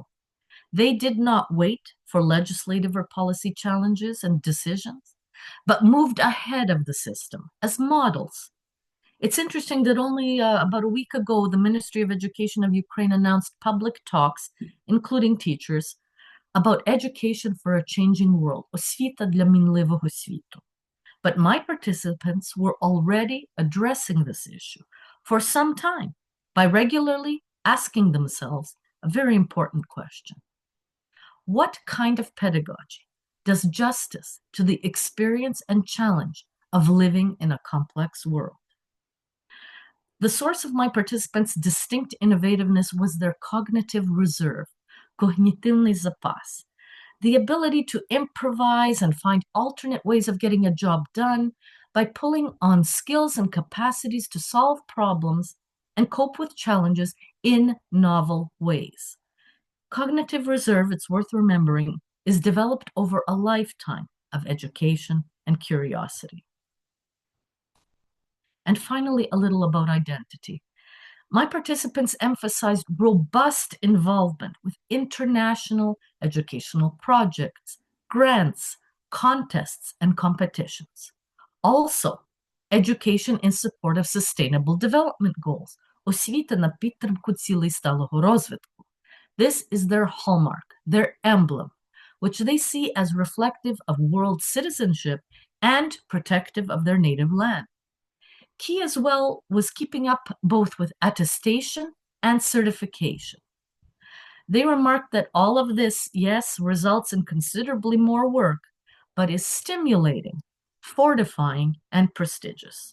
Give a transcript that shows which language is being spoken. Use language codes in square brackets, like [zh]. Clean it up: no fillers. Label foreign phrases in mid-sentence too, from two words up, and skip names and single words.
[en] They did not wait for legislative or policy challenges and decisions, but moved ahead of the system as models. It's interesting that only about a week ago, the Ministry of Education of Ukraine announced public talks, including teachers, about education for a changing world, [uk] освіта для мінливого світу. [en] But my participants were already addressing this issue for some time by regularly asking themselves a very important question. What kind of pedagogy does justice to the experience and challenge of living in a complex world? The source of my participants' distinct innovativeness was their cognitive reserve, [ru] когнитивный запас, [en] the ability to improvise and find alternate ways of getting a job done by pulling on skills and capacities to solve problems and cope with challenges in novel ways. Cognitive reserve, it's worth remembering, is developed over a lifetime of education and curiosity. And finally, a little about identity. My participants emphasized robust involvement with international educational projects, grants, contests, and competitions. Also, education in support of sustainable development goals. [uk] Освіта на підтримку цілей сталого розвитку. [en] This is their hallmark, their emblem, which they see as reflective of world citizenship and protective of their native land. Key as well was keeping up both with attestation and certification. They remarked that all of this, yes, results in considerably more work, but is stimulating, fortifying, and prestigious.